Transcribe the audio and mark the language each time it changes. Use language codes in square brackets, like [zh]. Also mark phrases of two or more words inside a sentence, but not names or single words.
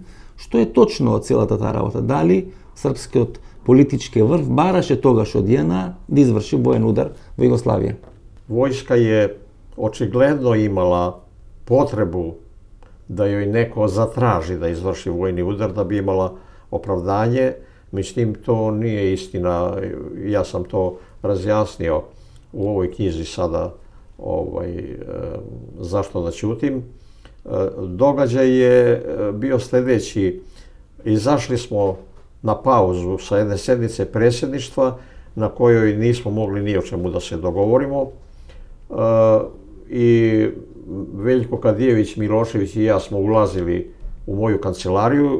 [mk] Што е точно од целата таа работа? Дали српскиот политички врв бараше тогаш од ЈНА да изврши воен удар во Југославија? [sr] Војска е очигледно имала потребу да јој неко затражи да изврши војни удар, да би имала оправдање. Меđutim, to nije istina, ja sam to razjasnio u ovoj knjizi sada, zašto da ćutim. Događaj je bio sljedeći, izašli smo na pauzu sa jedne sednice predsjedništva na kojoj nismo mogli ni o čemu da se dogovorimo i Veljko Kadijević, Milošević i ja smo ulazili u moju kancelariju.